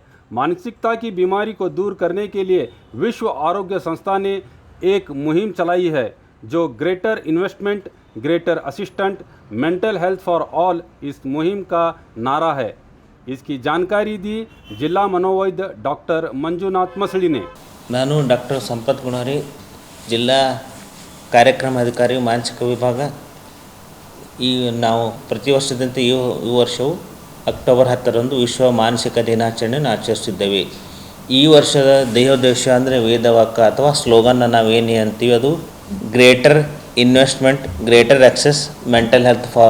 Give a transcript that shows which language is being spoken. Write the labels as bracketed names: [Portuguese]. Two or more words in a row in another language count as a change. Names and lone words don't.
[Hindi] मानसिकता की बीमारी को दूर करने के लिए विश्व आरोग्य संस्था ने एक मुहिम चलाई है जो [English] Greater Investment Greater Assistant Mental Health for All [Hindi] इस मुहिम का नारा है। इसकी जानकारी दी जिला मनोवैद्य डॉक्टर मंजुनाथ मसली ने। [Kannada] ನಾನು ಡಾಕ್ಟರ್ ಸಂಪತ್ ಗುಣಾರಿ ಜಿಲ್ಲಾ ಕಾರ್ಯಕ್ರಮ ಅಧಿಕಾರಿ ಮಾನಸಿಕ ವಿಭಾಗ। ನಾವು ಪ್ರತಿ ವರ್ಷದಂತೆ ಈ ವರ್ಷವೂ ಅಕ್ಟೋಬರ್ 10ರಂದು ವಿಶ್ವ ಮಾನಸಿಕ ದಿನಾಚರಣೆಯನ್ನು ಆಚರಿಸಿದ್ದೇವೆ। ಈ ವರ್ಷದ ಧ್ಯೇಯೋದ್ದೇಶ ಅಂದರೆ ವೇದವಾಕ್ಯ ಅಥವಾ ಸ್ಲೋಗನ್ನ ನಾವೇನು ಅಂತೀವಿ ಅದು [English] Greater Investment Greater Access Mental Health for